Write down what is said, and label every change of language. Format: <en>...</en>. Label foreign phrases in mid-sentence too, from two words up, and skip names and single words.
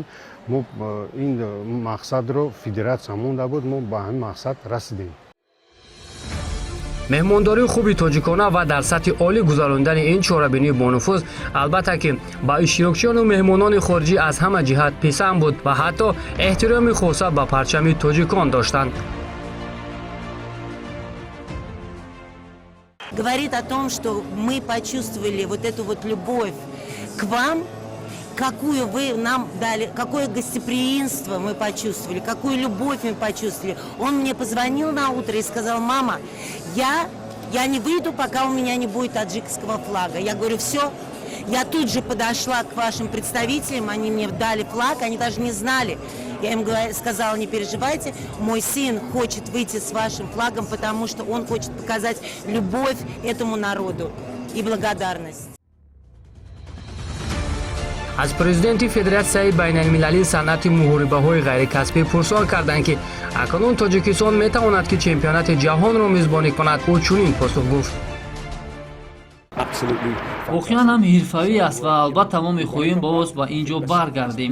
<tg>мо ин мақсадро федератсия монда буд, мо ба ҳамин мақсад расидем. меҳмондории хуби тоҷикона ва дар сатҳи олӣ гузарондани ин чорабинии бонуфуз албатта ки ба иштирокчиёну меҳмонони хориҷӣ аз ҳама ҷиҳат писанд буд ва ҳатто эҳтироми хоса ба парчами тоҷикон доштанд.</tg> <ru>Говорит о том, что мы почувствовали вот эту вот любовь к вам, какую вы нам дали, какое гостеприимство мы почувствовали, какую любовь мы почувствовали. Он мне позвонил на утро и сказал: мама, я я не выйду, пока у меня не будет таджикского флага. Я говорю, все. Я тут же подошла к вашим представителям, они мне дали флаг, они даже не знали. Я им сказала, не переживайте, мой сын хочет выйти с вашим флагом, потому что он хочет показать любовь этому народу и благодарность.</ru> <tg>аз президенти федератсияи байналмилалии санъати муҳорибаҳои ғайрикасбӣ пурсон карданд ки акнун тоҷикистон метавонад ки чемпионати ҷаҳонро мизбонӣ кунад. ӯ чунин посух гуфт: воқеан ҳам ҳирфавӣ аст ва албатта мо мехоҳем боз ба ин ҷо баргардем.</tg>